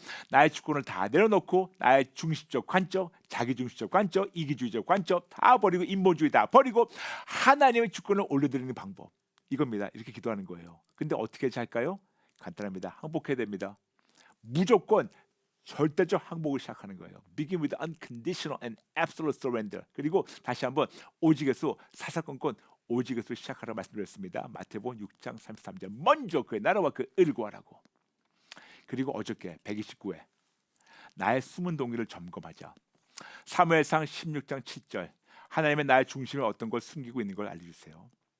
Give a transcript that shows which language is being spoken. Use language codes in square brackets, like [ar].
[ko] 나의 주권을 다 내려놓고 나의 중심적 관점, 자기중심적 관점, 이기주의적 관점 다 버리고 인본주의 다 버리고 하나님의 주권을 올려드리는 방법 이겁니다. 이렇게 기도하는 거예요. 근데 어떻게 할까요? 간단합니다. 항복해야 됩니다. 무조건 절대적 항복을 시작하는 거예요. [en] Begin with unconditional and absolute surrender. [ko] 그리고 다시 한번 오직에서 사사건건 오직에서 시작하라고 말씀드렸습니다. 마태복음 6장 33절. 먼저 그의 나라와 그 의를 구하라고. 그리고 어저께 129회 나의 숨은 동기를 점검하자. 사무엘상 16장 7절. 하나님의 나의 중심에 어떤 걸 숨기고 있는 걸 알려주세요.